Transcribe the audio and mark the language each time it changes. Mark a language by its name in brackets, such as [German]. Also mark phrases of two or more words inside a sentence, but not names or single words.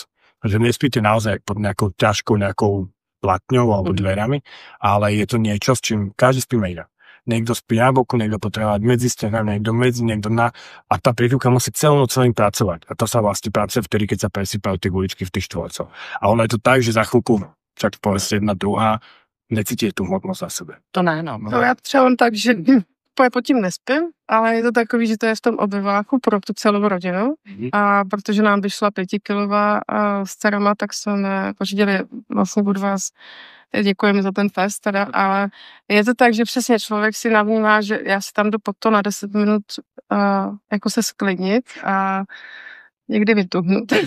[Slovak] Takže nespíte naozaj pod nejakou ťažkou platňou alebo dverami, ale je to niečo, s čím každý spíme inak. Niekto spí na boku, niekto potrebuje medzi stenami, niekto na... A tá prikryvka musí celú noc celým pracovať. A to sa vlastne pracuje vtedy, keď sa presýpajú tie guličky v tých štvorcoch. A ono je to tak, že za chvíľku, však povedzte jedna druhá, necítite tú hmotnosť za sebe. [Czech] To ne, no. No já třeba on tak, že pod tím nespím, ale je to takový, že to je v tom obyváku pro tu celou rodinu. A protože nám vyšla 5kilová s dcerama, tak jsme pořídili vlastně od vás. Děkujeme za ten fest teda, ale je to tak, že přesně člověk si navnímá, že já si tam jdu pod to na 10 minut jako se sklidnit a někdy vytuhnout.